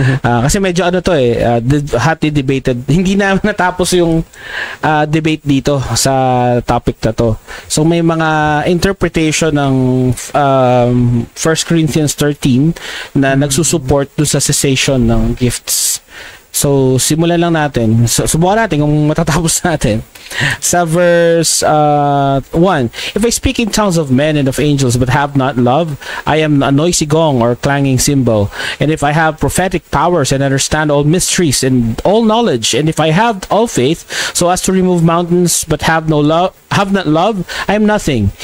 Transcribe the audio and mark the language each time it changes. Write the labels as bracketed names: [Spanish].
[Filipino] Kasi medyo [English] hotly debated. [Filipino] Hindi na natapos yung debate dito sa topic na to. So may mga interpretation ng 1 Corinthians 13 na nagsusupport do sa cessation ng gifts. So, simulan lang natin. Subukan natin kung matatapos natin. Sa verse 1, [English] if I speak in tongues of men and of angels but have not love, I am a noisy gong or clanging cymbal. And if I have prophetic powers and understand all mysteries and all knowledge, and if I have all faith so as to remove mountains but have not love, I am nothing.